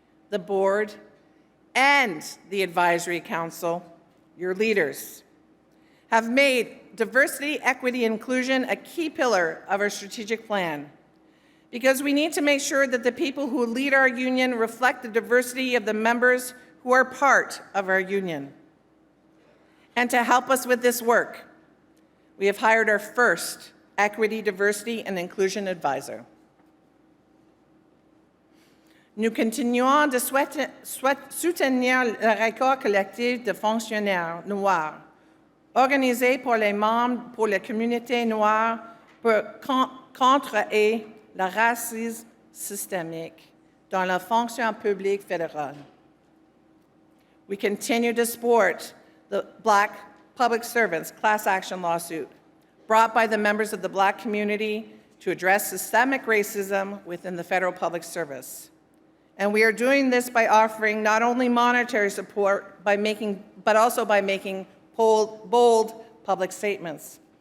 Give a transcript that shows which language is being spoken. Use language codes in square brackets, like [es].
[en] The board and the advisory council, your leaders, have made diversity, equity, and inclusion a key pillar of our strategic plan, because we need to make sure that the people who lead our union reflect the diversity of the members who are part of our union. And to help us with this work, we have hired our first Equity, Diversity, and Inclusion Advisor. [fr] Nous continuons de soutenir le record collectif de fonctionnaires noirs, organisé par les membres pour la communauté noire pour contrer le racisme systémique dans la fonction publique fédérale. [en] We continue to support the Black Public Servants class action lawsuit brought by the members of the Black community to address systemic racism within the federal public service. And we are doing this by offering not only monetary support, but also by making bold public statements.